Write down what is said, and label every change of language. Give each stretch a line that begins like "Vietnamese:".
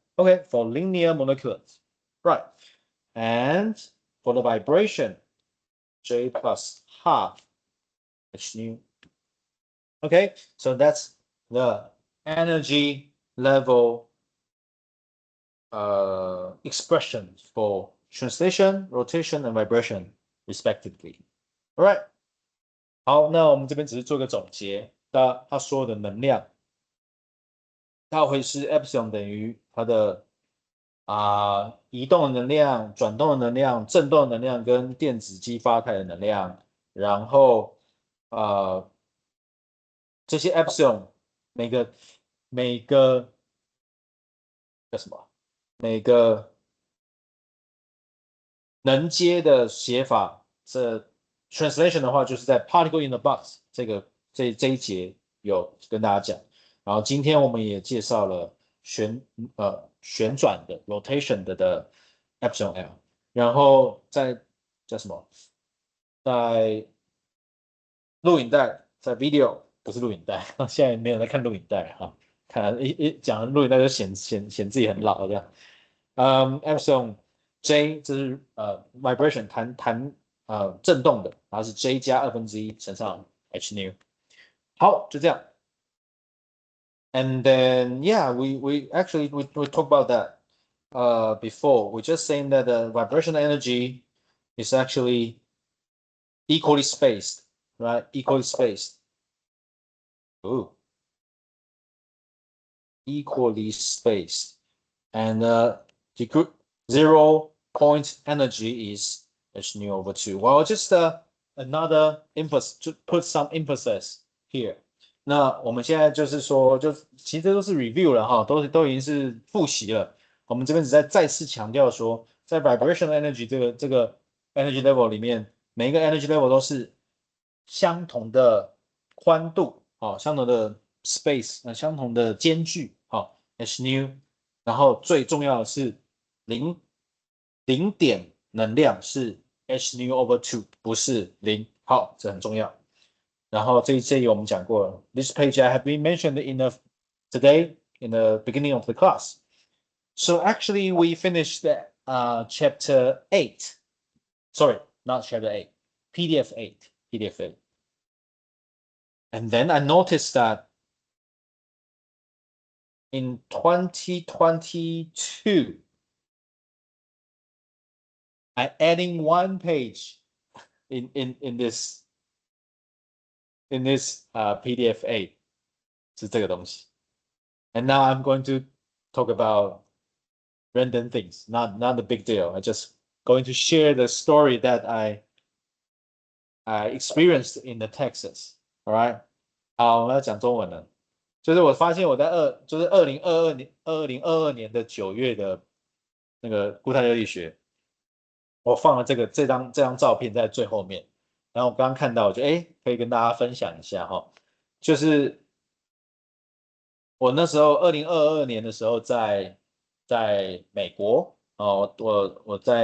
English: Okay, for linear molecules. Right. And for the vibration, J plus half H nu. Okay, so that's the energy level expression for translation, rotation, and vibration, respectively. All right.
Chinese: 好，那我们这边只是做个总结。它所有的能量，它会是 epsilon 等于它的移动的能量、转动的能量、振动的能量跟电子激发态的能量，然后这些 epsilon 每个叫什么？每个能接的写法，这 translation 的话就是在 particle in the box 这一节有跟大家讲，然后今天我们也介绍了旋转的 rotation 的 epsilon L， 然后在叫什么？在录影带，在 video 不是录影带，现在没有在看录影带哈，看讲录影带就显自己很老这样。 epsilon J 这是vibration 振动的，然后是 J 加1/2乘上 H nu。好，就这样。
English: And then yeah, we actually we talked about that before. We're just saying that the vibrational energy is actually equally spaced, right? Equally spaced. Ooh. Equally spaced. And the group 0 point energy is H nu over 2. Well, just another emphasis to put some emphasis here.
Chinese: 那我们现在就是说，就其实这都是 review 了哈，都已经是复习了。我们这边只在再次强调说，在 vibrational energy 这个 energy level 里面，每一个 energy level 都是相同的宽度，哦，相同的 space，相同的间距，好，h nu，然后最重要的是零点能量是
English: h nu over two，
Chinese: 不是零，好，这很重要。然后这一我们讲过了。
English: This page I have been mentioned today in the beginning of the class. So actually we finished chapter 8. Sorry, not chapter 8. PDF 8. PDF 8. And then I noticed that in 2022, I adding one page in this PDF 8
Chinese: 是这个东西。
English: And now I'm going to talk about random things, not a big deal. I just going to share the story that I experienced in the Texas. All right.
Chinese: 好，我们要讲中文了。就是我发现我在就是2022年的9月的那个固态热力学，我放了这张照片在最后面。然后我刚刚看到，我就可以跟大家分享一下哈，就是我那时候2022年的时候在美国哦，我